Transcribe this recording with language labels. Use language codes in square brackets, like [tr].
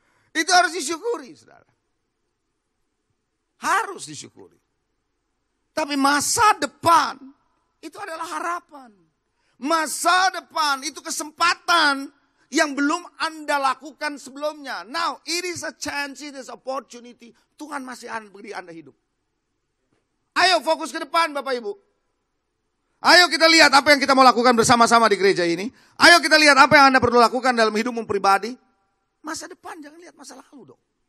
[id] Itu harus disyukuri, saudara. Harus disyukuri. Tapi masa depan itu adalah harapan. Masa depan itu kesempatan yang belum Anda lakukan sebelumnya. [en] Now, it is a chance, it is opportunity. [id] Tuhan masih beri Anda hidup. Ayo fokus ke depan Bapak Ibu. Ayo kita lihat apa yang kita mau lakukan bersama-sama di gereja ini. Ayo kita lihat apa yang Anda perlu lakukan dalam hidupmu pribadi. Masa depan, jangan lihat masa lalu dong.